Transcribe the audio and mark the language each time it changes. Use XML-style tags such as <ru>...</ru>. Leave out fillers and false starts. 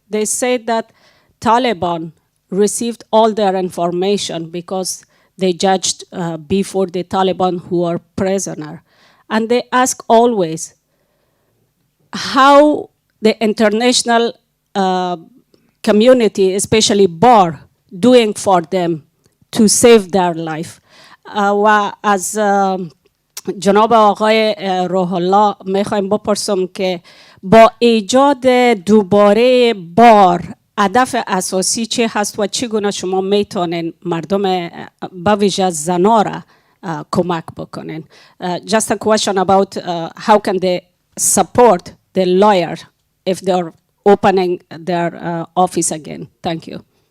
<en>They say that Taliban received all their information because they judged before the Taliban who are prisoner. And they ask always how the international community, especially BAR, doing for them to save their life.</en> <fa>و از جناب آقای روح الله میخوایم بپرسم که با ایجاد دوباره بار هدف اساسی چی هست و چگونه شما میتونین مردم به ویژه زنا را کمک بکنین.</fa> <en>Just a question about how can they support the lawyer if they're opening their office again. Thank you.</en>